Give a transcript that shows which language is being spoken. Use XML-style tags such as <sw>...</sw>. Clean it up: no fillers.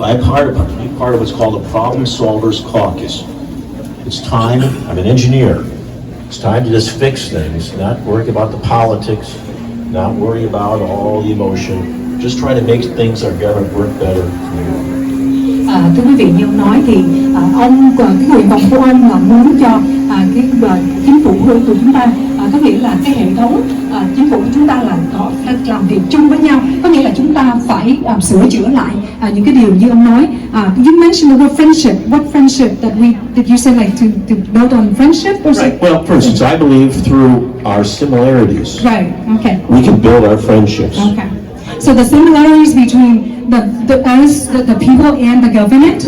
<en>I'm part of what's called a Problem Solvers Caucus. It's time. I'm an engineer. It's time to just fix things, not worry about the politics, not worry about all the emotion. Just try to make things our government work better.</en> <vi>Thưa quý vị, như ông nói thì cái nguyện vọng của ông là muốn cho cái chính phủ của chúng ta, có nghĩa là cái hệ thống chính phủ của chúng ta là họ làm việc chung với nhau, có nghĩa là chúng ta phải sửa chữa lại những cái điều như ông nói.</vi> <en>You mentioned the word friendship. What friendship did you say, like to build on friendship or something? Right. Well, for instance, I believe through our similarities, Right. Okay. we can build our friendships. Okay. So the similarities between the people and the government.</en>